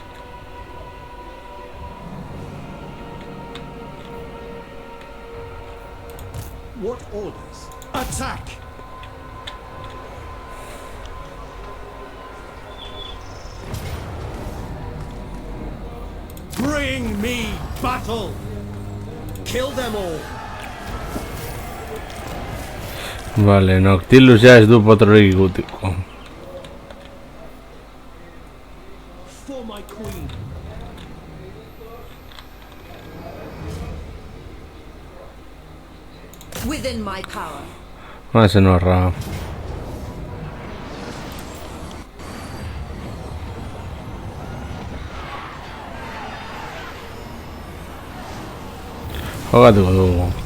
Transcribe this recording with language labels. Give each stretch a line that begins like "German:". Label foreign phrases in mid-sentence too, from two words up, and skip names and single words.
English: What orders? Attack! Bring me battle! Kill them all!
Basque: Vale, Noctilus ja ez du potrorik ikutiko.
English: For my queen. Within my power. Se nos ra.
Basque: Jokatuko dugu.